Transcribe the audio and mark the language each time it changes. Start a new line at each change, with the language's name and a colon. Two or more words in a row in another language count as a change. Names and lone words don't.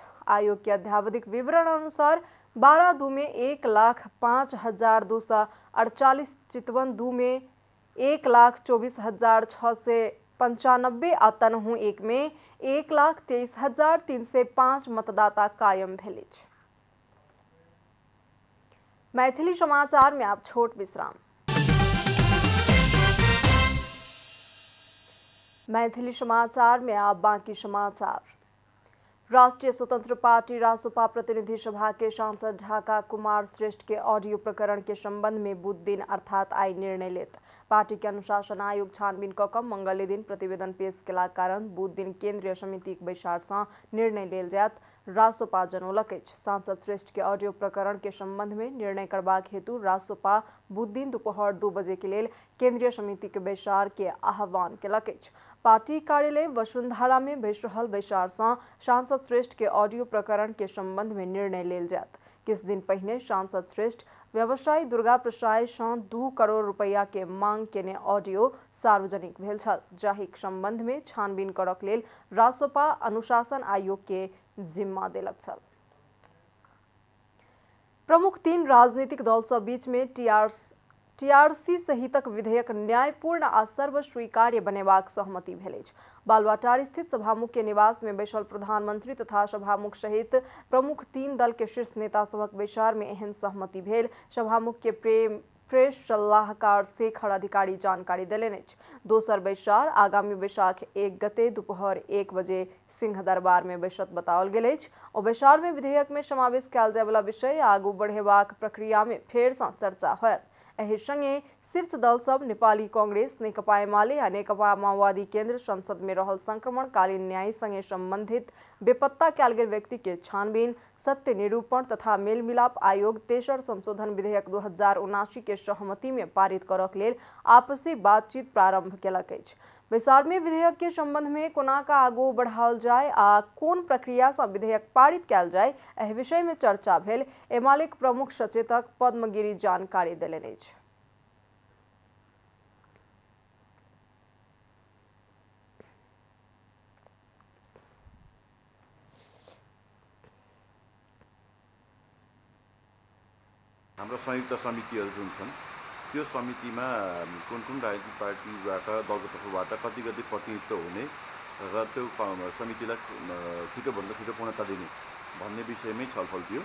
Maithili: आयोग के अद्यावधिक विवरण अनुसार बारा 2 में 1,05,248, चितवन 2 में 1,24,695 आ तनहू 1 में 1,23,305 मतदाता कायम भेल अछि। मैथिली समाचार में आप छोट विश्राम। मैथिली समाचार में आप बाकी समाचार। राष्ट्रीय स्वतंत्र पार्टी रासुपा प्रतिनिधि सभा के सांसद ढाका कुमार श्रेष्ठ के ऑडियो प्रकरण के संबंध में बुध दिन अर्थात आई निर्णय लेत। पार्टी के अनुशासन आयोग छानबीन कऽ कऽ मंगल दिन प्रतिवेदन पेश केलाक कारण बुध दिन केंद्रीय समितिक बैसार सँ निर्णय लेल जायत, रासुपा जनौलक अछि। सांसद श्रेष्ठ के ऑडियो प्रकरण के संबंध में निर्णय करबाक हेतु रासुपा बुध दिन दोपहर 2 बजे के लेल केंद्रीय समिति के बैसार के आह्वान केलक अछि। पार्टी कार्यालय वसुंधरा में बैस रहल बैसार सँ सांसद श्रेष्ठ के ऑडियो प्रकरण के संबंध में निर्णय लेल जायत। किछु दिन पहिने सांसद श्रेष्ठ व्यवसायी दुर्गा प्रसाद सँ 2 करोड़ रुपैया के मांग केने ऑडियो सार्वजनिक भेल छल, जाहिक संबंध में छानबीन करक लेल रासोपा अनुशासन आयोग के जिम्मा देलक छल। प्रमुख 3 राजनीतिक दल सब बीच में टीआरसी सहितक विधेयक न्यायपूर्ण आ सर्वस्वीकार्य बनेबाक सहमति भेल अछि। बालुआटार स्थित सभामुख के निवास में बैसल प्रधानमंत्री तथा सभामुख सहित प्रमुख 3 दल के शीर्ष नेता सभक बैसार में एहन सहमति भेल। सभामुख के प्रेस सलाहकार शेखर अधिकारी जानकारी देलनि अछि। दोसर बैसार आगामी बैसाख 1 गते दुपहर 1 बजे सिंह दरबार में बैसत बताओल गेल अछि। ओ बैसार में विधेयक में समावेश कयल जाय वाला विषय आगू बढ़ेबाक प्रक्रिया में फेर सँ चर्चा होयत। एहि संगे शीर्ष दल सब नेपाली कांग्रेस, नेकपा एमाले आ नेकपा माओवादी केंद्र संसद में रहल संक्रमणकालीन न्याय संगे संबंधित बेपत्ता कयल गेल व्यक्ति के छानबीन, सत्य निरूपण तथा मेलमिलाप आयोग तेसर संशोधन विधेयक 2079 के सहमति में पारित करक लेल आपसी बातचीत प्रारंभ केलक अछि। बैसार में विधेयक के संबंध में कोना का आगू बढ़ाओल जाय आ कोन प्रक्रिया से विधेयक पारित कयल जाय एहि विषय में चर्चा भेल। एमालेक प्रमुख सचेतक पद्मगिरी जानकारी देलनि अछि।
Nepali: हाम्रो संयुक्त समितिहरू जुन छन् त्यो समितिमा कुन कुन राजनीतिक पार्टीबाट दलको तर्फबाट कति कति प्रतिनिधित्व हुने र त्यो समितिलाई छिटोभन्दा छिटो पूर्णता दिने भन्ने विषयमै छलफल थियो।